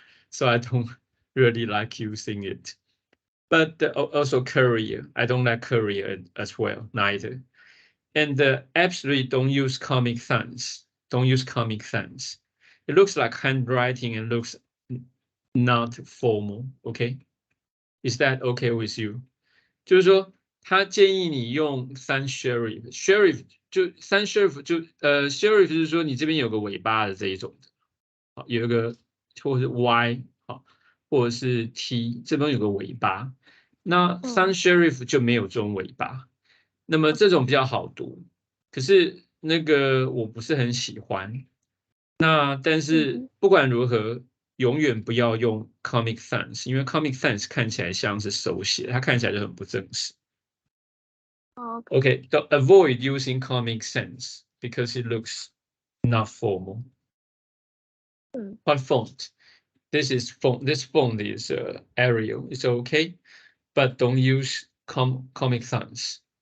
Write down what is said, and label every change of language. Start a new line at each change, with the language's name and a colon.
English: So I don't really like using it. But also Korea. I don't like Korea as well, neither. And absolutely don't use Comic Sans. Don't use Comic Sans. It looks like handwriting and looks not formal. Okay, is that okay with you?
Chinese: 就是说，他建议你用sans serif，serif 就sans serif 就serif 就是说你这边有个尾巴的这一种的，好，有一个或者是 Y 好，或者是 T 这边有个尾巴，那 sans serif 就没有这种尾巴，那么这种比较好读，可是那个我不是很喜欢。那但是不管如何，永远不要用 Comic Sans，因为 Comic Sans 看起来像是手写，它看起来就很不正式。
English: Okay, don't avoid using Comic Sans because it looks not formal. What font? This is font. This font is Arial. It's okay, but don't use Comic Sans.